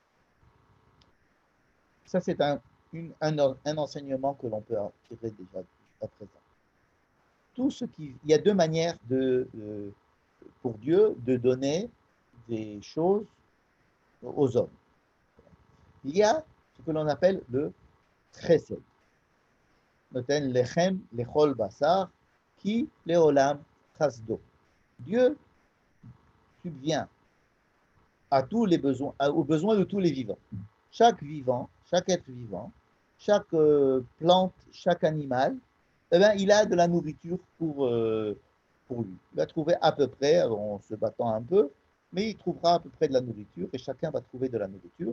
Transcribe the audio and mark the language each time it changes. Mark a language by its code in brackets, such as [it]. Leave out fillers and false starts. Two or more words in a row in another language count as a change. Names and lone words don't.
[fr] Ça, c'est un enseignement que l'on peut tirer déjà à présent. Il y a 2 manières pour Dieu de donner des choses aux hommes. Il y a ce que l'on appelle le chesed. [he] נותן לחם לכל בשר כי לעולם חסדו. [fr] Dieu subvient à tous les besoins, aux besoins de tous les vivants. Chaque vivant, chaque être vivant, chaque plante, chaque animal, eh bien, il a de la nourriture pour lui. Il va trouver à peu près, en se battant un peu, mais il trouvera à peu près de la nourriture et chacun va trouver de la nourriture.